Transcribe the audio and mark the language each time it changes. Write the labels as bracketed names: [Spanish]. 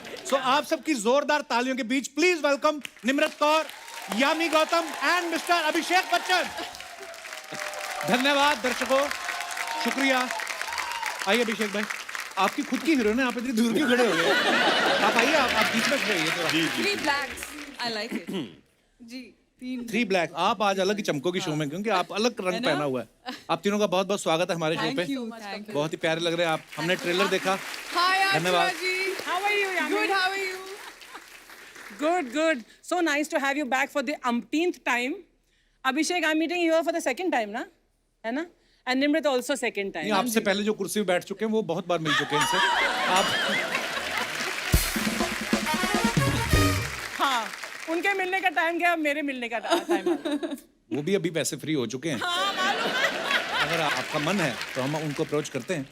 [Hindi] सो आप सबकी जोरदार तालियों के बीच please welcome Nimrat Kaur, Yami Gautam and mister Abhishek Bachchan. धन्यवाद दर्शकों, शुक्रिया। आइए अभिषेक भाई, आपकी खुद की हीरोइन है, आप इतनी दूर क्यों खड़े हो गए? आप आइए, आप बीच में खड़े होइए थोड़ा। [English] Three blacks. I like it. जी [Hindi] 3 black. आप आज अलग ही चमकोगी शो में, क्योंकि आप अलग रंग पहना हुआ है। आप तीनों का बहुत बहुत स्वागत है हमारे शो पे। Thank you. बहुत ही प्यारे लग रहे हैं आप। हमने ट्रेलर देखा। हाय धन्यवाद। जी। [English] How are you, Yami? Good, how are you? Good, good. So nice to have you back for the umpteenth time. Abhishek, I'm meeting you here for the second time, ना? [Hindi] है ना? [English] And Nimrit also second time. [Hindi] नहीं, आपसे पहले जो कुर्सी पे बैठ चुके हैं वो बहुत बार मिल चुके हैं इनसे। आप हाँ, उनके मिलने का टाइम गया, अब मेरे मिलने का टाइम आ गया। वो भी अभी वैसे फ्री हो चुके हैं। हाँ, मालूम है। अगर आपका मन है तो हम उनको अप्रोच करते हैं।